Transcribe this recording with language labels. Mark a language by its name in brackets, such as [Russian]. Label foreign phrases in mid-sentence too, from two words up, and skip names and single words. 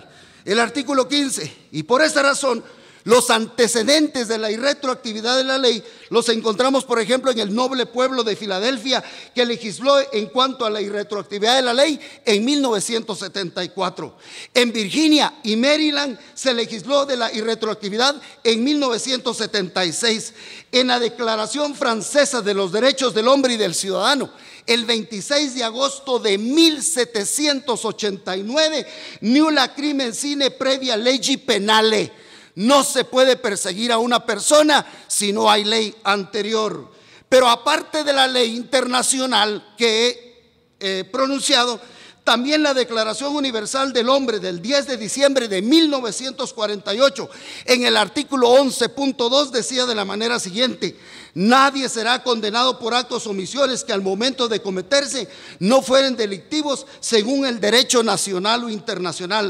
[Spanish] El artículo 15, y por esta razón, los antecedentes de la irretroactividad de la ley los encontramos, por ejemplo, en el noble pueblo de Filadelfia, que legisló en cuanto a la irretroactividad de la ley en 1974. En Virginia y Maryland se legisló de la irretroactividad en 1976. En la Declaración Francesa de los Derechos del Hombre y del Ciudadano, el 26 de agosto de 1789, [Latin] nulla crimen sine previa leggi penale. [Spanish] No se puede perseguir a una persona si no hay ley anterior. Pero aparte de la ley internacional que he pronunciado, también la Declaración Universal del Hombre del 10 de diciembre de 1948, en el artículo 11.2 decía de la manera siguiente: nadie será condenado por actos o omisiones que al momento de cometerse no fueren delictivos según el derecho nacional o internacional.